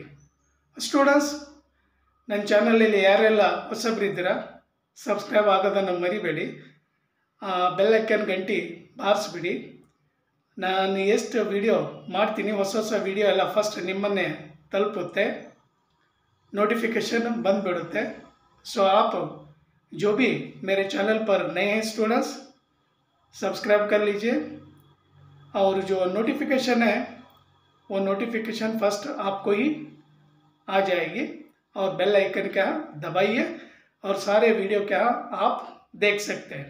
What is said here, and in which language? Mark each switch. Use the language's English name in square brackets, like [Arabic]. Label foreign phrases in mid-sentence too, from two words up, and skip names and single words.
[Kannada] ಸ್ಟೂಡೆಂಟ್ಸ್, ನನ್ನ ಚಾನಲಲ್ಲಿ ಯಾರೆಲ್ಲ ಹೊಸಬ್ರಿದ್ದೀರಾ ಸಬ್ಸ್ಕ್ರೈಬ್ ಆಗೋದನ್ನು ಮರಿಬೇಡಿ. [English] bell icon [Kannada] ಗಂಟೆ ಬಾರಿಸ್ಬಿಡಿ. ನಾನು ಎಷ್ಟು ವಿಡಿಯೋ ಮಾಡ್ತೀನಿ, ಹೊಸ ವಿಡಿಯೋ ಎಲ್ಲ ಫಸ್ಟ್ ನಿಮ್ಮನ್ನೇ ತಲುಪುತ್ತೆ, ನೋಟಿಫिकेशन ಬಂದುಬಿಡುತ್ತೆ. [Hindi] सो आप जो भी मेरे चैनल पर नए हैं स्टूडेंट्स, सब्सक्राइब कर लीजिए. और जो नोटिफिकेशन है वो [English] notification first [Hindi] आपको ही आ जाएगी. और [English] bell icon [Hindi] क्या दबाइए और सारे वीडियो क्या आप देख सकते हैं.